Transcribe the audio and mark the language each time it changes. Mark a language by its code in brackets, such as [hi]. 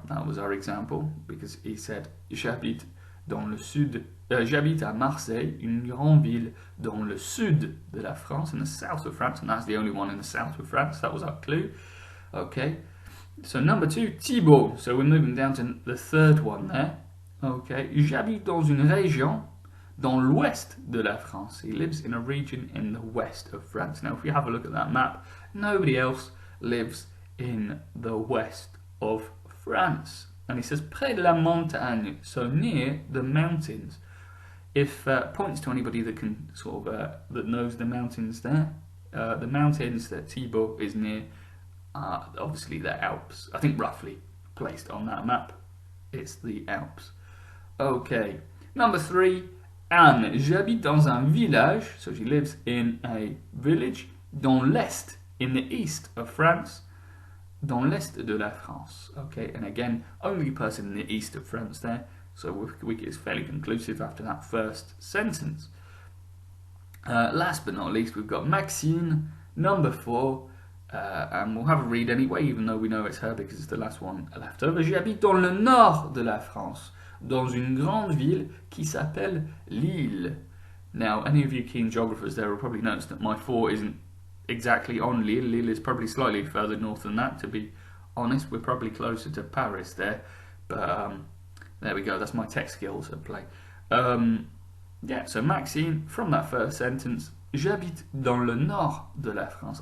[en] That was our example because he said [fr] j'habite dans le sud. J'habite à Marseille, une grande ville dans le sud de la France, [en] in the south of France, and that's the only one in the south of France. That was our clue. Okay, so number 2, Thibaut. So we're moving down to the third one there. [fr] Okay, j'habite dans une région dans l'ouest de la France. [en] He lives in a region in the west of France. Now, if you have a look at that map, nobody else lives in the west of France. And he says [fr] près de la montagne, [en] so near the mountains. If points to anybody that can sort of that knows the mountains there, the mountains that Thibaut is near are obviously the Alps. I think roughly placed on that map, it's the Alps. Okay, number 3, [fr] Anne, j'habite dans un village, [en] so she lives in a village, [fr] dans l'Est, [en] in the east of France, [fr] dans l'Est de la France. [en] Okay, and again, only person in the east of France there, so it's fairly conclusive after that first sentence. Last but not least, we've got Maxine, number 4, and we'll have a read anyway, even though we know it's her because it's the last one left over. [fr] J'habite dans le nord de la France, dans une grande ville qui s'appelle Lille. [en] Now, any of you keen geographers there will probably notice that my 4 isn't exactly on Lille. Lille is probably slightly further north than that, to be honest. We're probably closer to Paris there, but there we go, that's my tech skills at play. Yeah, so Maxine, from that first sentence, [fr] j'habite dans le nord de la France.